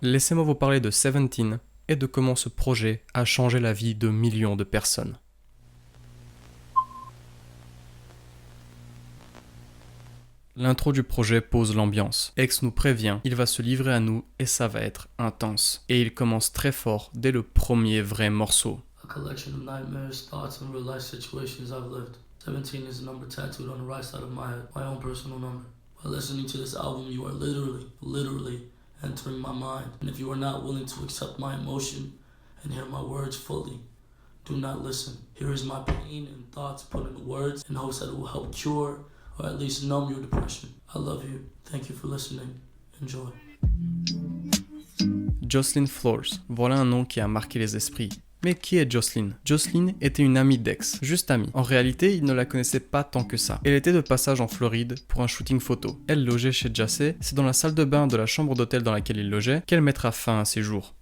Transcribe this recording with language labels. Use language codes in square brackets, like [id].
[fr] Laissez-moi vous parler de 17 et de comment ce projet a changé la vie de millions de personnes. L'intro du projet pose l'ambiance. X nous prévient, il va se livrer à nous et ça va être intense. Et il commence très fort dès le premier vrai morceau. [en] A collection of nightmares, thoughts and real life situations I've lived. 17 is a number tattooed on the right side of my head, my own personal number. By listening to this album, you are literally entering my mind. And if you are not willing to accept my emotion and hear my words fully, do not listen. Here is my pain and thoughts put into words in hopes that it will help cure or at least numb your depression. I love you. Thank you for listening. Enjoy. [fr] Jocelyn Flores, voilà un nom qui a marqué les esprits. Mais qui est Jocelyn? Jocelyn était une amie d'X, juste amie. En réalité, il ne la connaissait pas tant que ça. Elle était de passage en Floride pour un shooting photo. Elle logeait chez Jacé, c'est dans la salle de bain de la chambre d'hôtel dans laquelle il logeait qu'elle mettra fin à ses jours.